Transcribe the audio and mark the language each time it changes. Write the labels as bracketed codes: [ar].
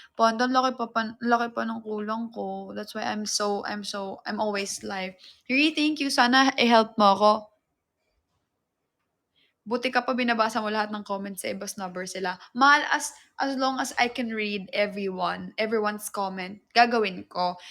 [tl] Panda, laki pa ng kulang ko. [en] That's why I'm always live. Thank you. [tl] Sana i-help mo ako. Buti ka pa binabasa mo lahat ng comments sa iba, snubber sila. [en] Mahal, as long as I can read everyone's comment, [tl] gagawin ko.